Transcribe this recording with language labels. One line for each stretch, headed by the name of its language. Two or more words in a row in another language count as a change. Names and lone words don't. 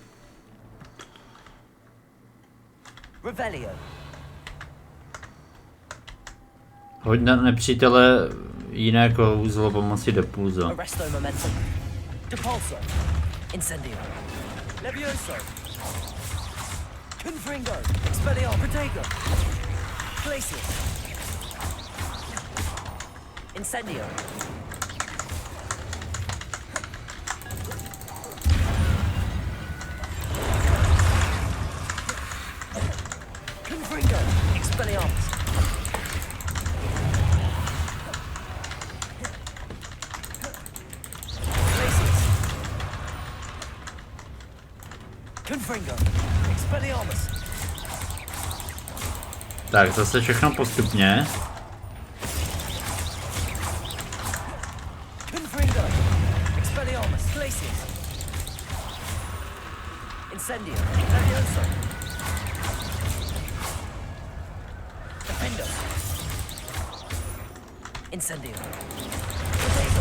Czech: Revelio. Hoď na nepřítele jiné kouzlo pomocí depulza. Arresto momentum. Depulso. Incendio. Levioso. Confringo. Expelliarmus. Protego. Glacius. Incendio. Confringo. Expelliarmus. Glacius. Confringo. Expelliarmus. Tak, zase všechno postupně. Confringo. Expelliarmus. Glacius. Incendio. Levioso. Defendo. Incendio. Potato.